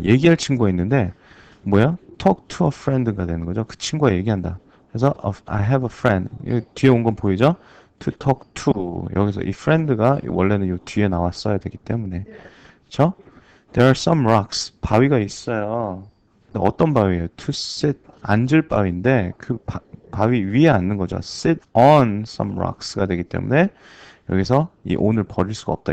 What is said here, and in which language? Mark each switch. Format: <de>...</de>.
<ko>얘기할 친구가 있는데 뭐야?</ko> <en>talk to a friend가</en> <ko>되는 거죠. 그 친구가 얘기한다. 그래서</ko> <en>I have a friend.</en> <ko>뒤에 온 건 보이죠?</ko> <en>to talk to.</en> <ko>여기서 이 friend가 원래는 이 뒤에 나왔어야 되기 때문에. 그렇죠?</ko> <en>There are some rocks.</en> <ko>바위가 있어요. 근데 어떤 바위예요? To sit. 앉을 바위인데 그 바위 위에 앉는 거죠.</ko> <en>sit on some rocks</en> <ko>가 되기 때문에 여기서 이 on을 버릴 수가 없다.</ko>